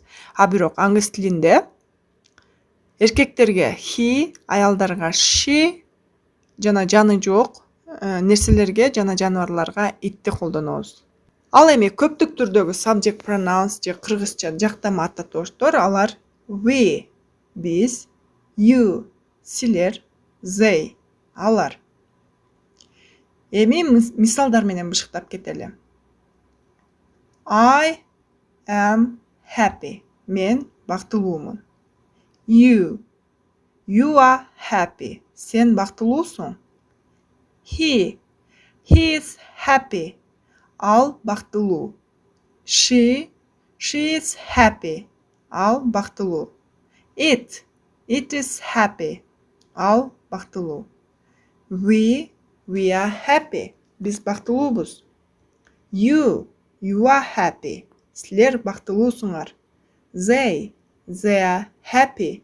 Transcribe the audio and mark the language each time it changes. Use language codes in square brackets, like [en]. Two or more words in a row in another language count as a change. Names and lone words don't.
[ky] А бирок аңгыз тилинде эркектерге he, аялдарга she, жана жаны жок нерселерге жана жаныбарларга itти колдонобуз. Ал эми көптүк түрдөгү [en] subject pronouns [ky] же кыргызча жактама ататооштор алар we, биз, you, силер, they, алар. Эми мисалдар менен бышыктап кетели. [en] I am happy. [ky] Мен бактылуумун. [en] You are happy. [ky] Сен бактылуусуң. [en] He is happy. [ky] Ал бактылуу. [en] She is happy. [ky] Ал бактылуу. [en] It is happy. [ky] Ал бактылуу. [en] We are happy. [ky] Биз бактылуубуз. [en] You are happy. [ky] Силер бактылуусуңар. [en] They are happy.